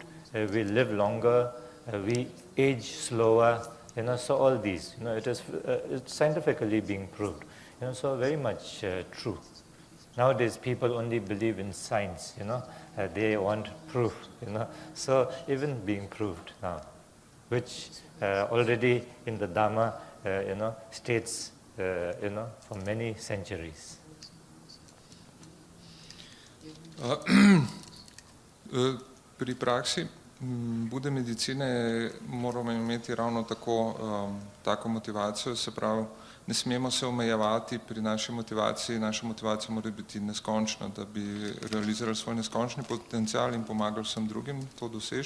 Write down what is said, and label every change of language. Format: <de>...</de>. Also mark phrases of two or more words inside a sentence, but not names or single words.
<en>We live longer, we age slower, so all these, it is it's scientifically being proved, so very much true. Nowadays, people only believe in science, they want proof, so even being proved now, which already in the Dhamma, states, for many centuries.</en> <sl>Pri praksi Bude medicine moramo imeti ravno tako motivacijo, se pravi, ne smemo se omejevati pri naši motivaciji, naša motivacija mora biti neskončna, da bi realizirali svoj neskončni potencial in pomagali vsem drugim to doseči.</sl>